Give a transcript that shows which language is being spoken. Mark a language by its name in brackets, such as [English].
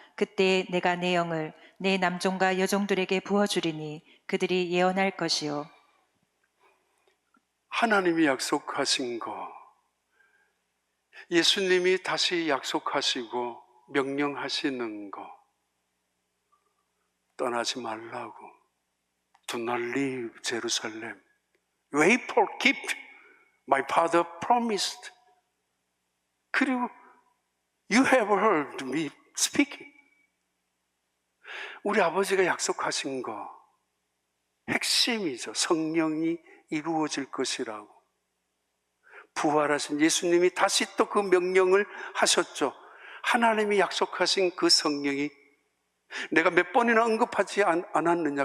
[Korean] 그때 내가 내 영을 내 남종과 여종들에게 부어주리니 그들이 예언할 것이요. 하나님이 약속하신 거, 예수님이 다시 약속하시고 명령하시는 거, 떠나지 말라고. [English] Do not leave Jerusalem. Wait for, keep my father promised. [Korean] 그리고 [English] you have heard me speaking. [Korean] 우리 아버지가 약속하신 거 핵심이죠. 성령이 이루어질 것이라고. 부활하신 예수님이 다시 또 그 명령을 하셨죠. 하나님이 약속하신 그 성령이 내가 몇 번이나 언급하지 않았느냐.